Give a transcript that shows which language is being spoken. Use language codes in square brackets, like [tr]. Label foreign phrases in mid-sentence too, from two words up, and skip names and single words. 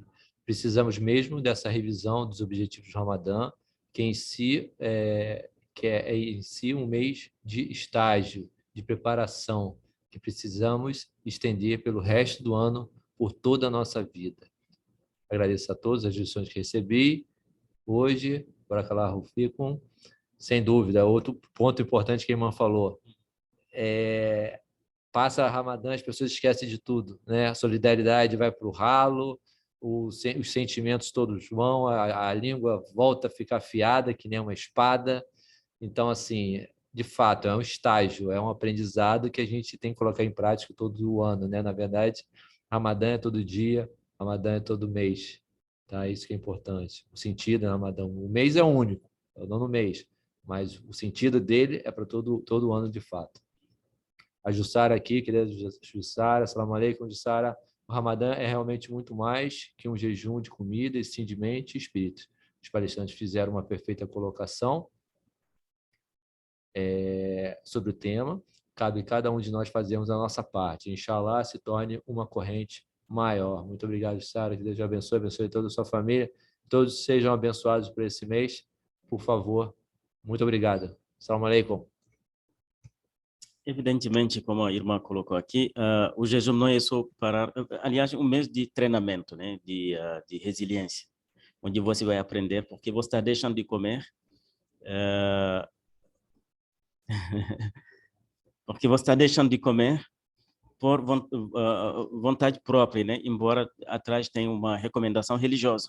[pt] Precisamos mesmo dessa revisão dos objetivos do Ramadã, que em si é em si um mês de estágio, de preparação, que precisamos estender pelo resto do ano, por toda a nossa vida. Agradeço a todos as lições que recebi hoje. [ar] بارك الله فيكم. [pt] Sem dúvida, outro ponto importante que a irmã falou, passa a Ramadã, as pessoas esquecem de tudo, né? A solidariedade vai para o ralo, os sentimentos todos vão, a língua volta a ficar afiada, que nem uma espada. Então, assim, de fato, é um estágio, é um aprendizado que a gente tem que colocar em prática todo o ano, né? Na verdade, Ramadã é todo dia, Ramadã é todo mês, tá? Isso que é importante. O sentido é Ramadã. O mês é único, é o nono mês, mas o sentido dele é para todo o ano, de fato. A Jussara aqui, querida Jussara, [ar] السلام عليكم, [pt] Jussara. O Ramadã é realmente muito mais que um jejum de comida, e sim de mente e espírito. Os palestrantes fizeram uma perfeita colocação sobre o tema. Cabe cada um de nós fazermos a nossa parte. Inshallah, se torne uma corrente maior. Muito obrigado, Jussara. Que Deus abençoe toda a sua família. Todos sejam abençoados por esse mês. Por favor, muito obrigado. [ar] السلام عليكم. [pt] Evidentemente, como a irmã colocou aqui, o jejum não é só para... Aliás, um mês de treinamento, né, de resiliência, onde você vai aprender, porque você está deixando de comer, porque você está deixando de comer por vontade própria, né, embora atrás tenha uma recomendação religiosa.